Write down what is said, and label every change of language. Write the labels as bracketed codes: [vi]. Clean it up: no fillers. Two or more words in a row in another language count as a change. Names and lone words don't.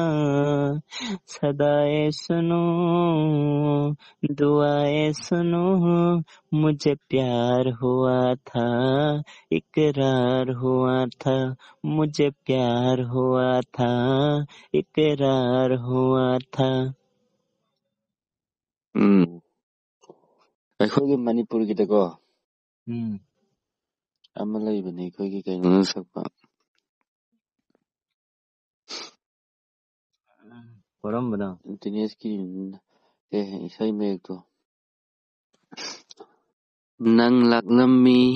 [hi] सदाएं सुनो दुआएं सुनो मुझे प्यार हुआ था इकरार हुआ था। मुझे प्यार हुआ था इकरार हुआ था। [mni] ꯑꯩꯈꯣꯏꯒꯤ ꯃꯅꯤꯄꯨꯔꯒꯤꯗꯀꯣ ꯑꯃ ꯂꯩꯕꯅꯦ ꯑꯩꯈꯣꯏꯒꯤ ꯀꯩꯅꯣꯅ ꯁꯛꯄ ꯀꯔꯝꯕꯅꯣ ꯗꯤꯅꯦꯁꯀꯤ ꯏꯁꯩ ꯃꯌꯦꯛꯇꯣ ꯅꯪ ꯂꯥꯛꯂꯝꯃꯤ